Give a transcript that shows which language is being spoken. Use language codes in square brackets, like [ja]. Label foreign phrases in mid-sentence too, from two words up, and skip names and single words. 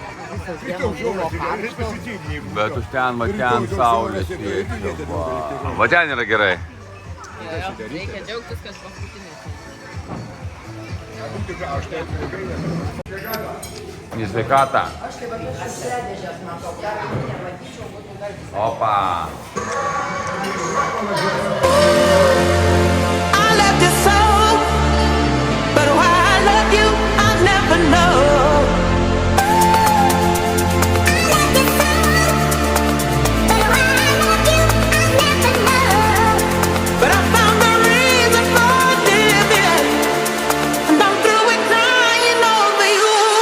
[lt] Bet už ten, va ten saulės šviečia, va. Va ten yra gerai. Reikia džiaugtis, kad paskutinis. Į sveikatą. Opa. [en] I love you so, but why I love you, I'll never know. But I found the reason for living, and I'm through with crying over you.